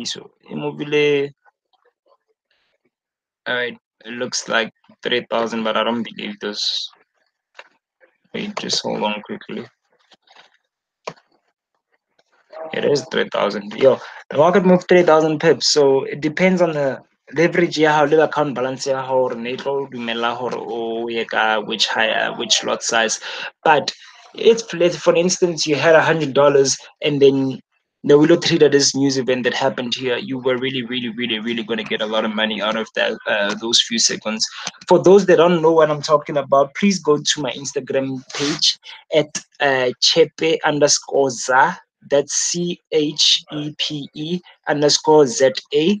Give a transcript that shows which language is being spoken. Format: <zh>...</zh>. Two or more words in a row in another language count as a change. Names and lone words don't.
<en>So immobile, all right, it looks like 3,000, but I don't believe this. Wait, just hold on quickly. It is 3,000. Yo, the market moved 3,000 pips. So it depends on the leverage</en> <st>ya how le</st> <en>account balance</en> <st>ya how ne tlo dumela hore o ye ka</st> <en>which higher which lot size. But it's for instance you had $100 and then the Willow Trader this news event that happened here, you were really going to get a lot of money out of that those few seconds. For those that don't know what I'm talking about, please go to my Instagram page at chepe underscore za, that's CHEPE_ZA.</en>